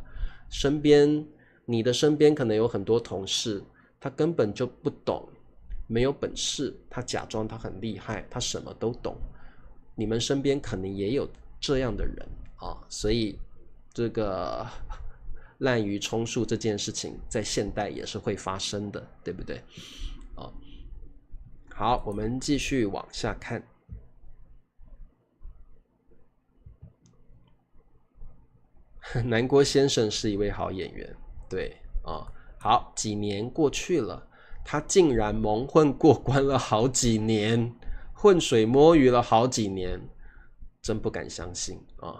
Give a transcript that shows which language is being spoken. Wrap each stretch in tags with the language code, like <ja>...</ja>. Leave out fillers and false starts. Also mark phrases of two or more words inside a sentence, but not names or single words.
<zh>你的身邊可能有很多同事，他根本就不懂，沒有本事，他假裝他很厲害，他什麼都懂。你們身邊可能也有這樣的人啊，所以這個濫竽充數這件事情在現代也是會發生的，對不對？啊，好，我們繼續往下看。南郭先生是一位好演員，對啊。好，幾年過去了，他竟然蒙混過關了好幾年，渾水摸魚了好幾年，真不敢相信啊！</zh>